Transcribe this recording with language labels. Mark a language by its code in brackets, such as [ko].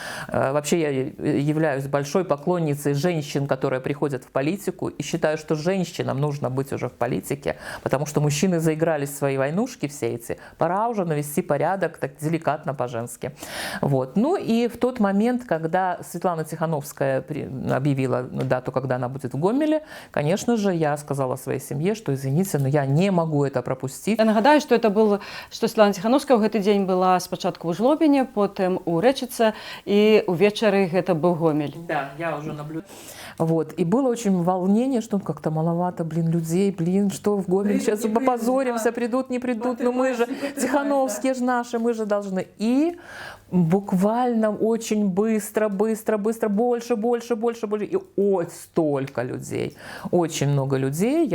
[ru] Вообще я являюсь большой поклонницей женщин, которые приходят в политику, и считаю, что женщинам нужно быть уже в политике, потому что мужчины заигрались в свои войнушки все эти. Пора уже навести порядок так деликатно по-женски. Вот. И в тот момент, когда Светлана Тихановская объявила дату, когда она будет в Гомеле, конечно же, я сказала своей семье, что, извините, но я не могу это пропустить. [be] Я нагадаю, што Светлана Тихановская ў гэты дзень была спачатку ў Жлобіне, потым у Рэчыцы, і ўвечары гэта быў Гомель. [ru] Да, я уже наблюдаю. Вот. И было очень волнение, что как-то маловато, людей, что в Гомель сейчас попозоримся, придут, не придут, но мы же, Тихановские же наши, мы же должны. И буквально очень быстро, больше. И столько людей, очень много людей.